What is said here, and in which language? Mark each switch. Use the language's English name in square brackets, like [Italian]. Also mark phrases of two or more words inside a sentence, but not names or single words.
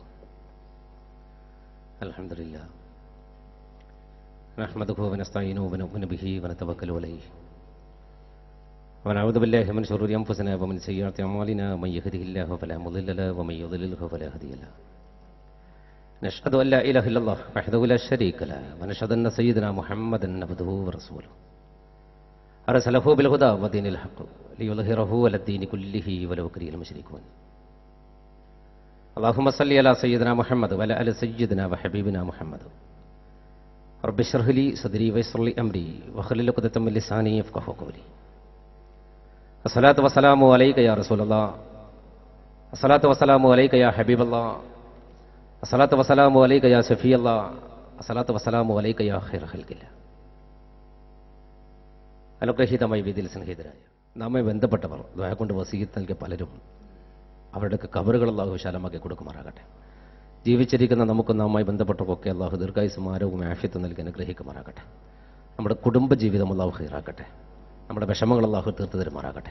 [Arabic] الحمد لله نحمده ونستعينه ونؤمن به ونتوكل عليه ونعوذ بالله من شرور أنفسنا ومن سيئات أعمالنا من يهده الله فلا مضل له ومن يضلله فلا هادي له. نشهد أن لا إله إلا الله وحده لا شريك له ونشهد أن سيدنا محمدا عبده ورسوله أرسله بالهدى ودين الحق ليظهره على الدين كله ولو كره المشركون. اللهم صل على سيدنا محمد وعلى آل سيدنا وحبيبنا محمد. رب اشرح لي صدري ويسر لي أمري واحلل عقدة من لساني يفقهوا قولي. الصلاة والسلام عليك يا رسول الله. الصلاة والسلام عليك يا حبيب الله. الصلاة والسلام عليك يا شفيع الله. الصلاة والسلام عليك يا خير خلق الله. [Malayalam] അനുഗ്രഹീതമായി വേദിയിൽ സ്നേഹിതരായ നമ്മെ ബന്ധപ്പെട്ടവർ ദുആ കൊണ്ട് വസീയത്ത് നൽകിയ പലരും അവരുടെയൊക്കെ കബറുകൾ അല്ലാഹു വിശാലമാക്കി കൊടുക്കുമാറാകട്ടെ. ജീവിച്ചിരിക്കുന്ന നമുക്ക് നാമായി ബന്ധപ്പെട്ടവർക്കൊക്കെ അല്ലാഹു ദീർഘായുസ്സും ആരോഗ്യവും ആഫിയത്തും നൽകി അനുഗ്രഹിക്കുമാറാകട്ടെ. നമ്മുടെ കുടുംബ ജീവിതം അല്ലാഹു ഖൈറാക്കട്ടെ. നമ്മുടെ വിഷമങ്ങൾ അല്ലാഹു തീർത്തു തരുമാറാകട്ടെ.